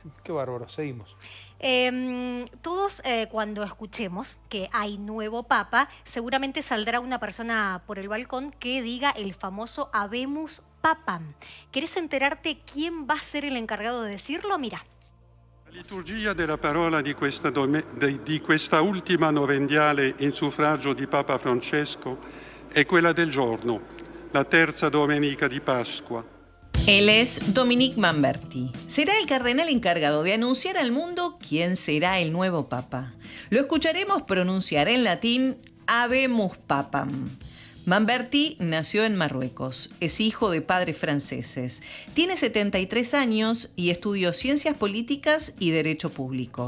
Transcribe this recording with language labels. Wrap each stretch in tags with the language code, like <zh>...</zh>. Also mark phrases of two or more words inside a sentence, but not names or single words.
<es>Qué bárbaro, seguimos. Todos cuando escuchemos que hay nuevo papa, seguramente saldrá una persona por el balcón que diga el famoso</es> <la>Habemus Papam.</la> <es>¿Querés enterarte quién va a ser el encargado de decirlo? Mira.</es> <it>La liturgia della parola di questa ultima novendiale in suffragio di Papa Francesco è quella del giorno, la terza domenica di Pasqua.</it> <es>Él es Dominique Mamberti. Será el cardenal encargado de anunciar al mundo quién será el nuevo papa. Lo escucharemos pronunciar en latín</es> <la>Habemus Papam.</la> <es>Mamberti nació en Marruecos, es hijo de padres franceses, tiene 73 años y estudió Ciencias Políticas y Derecho Público.</es>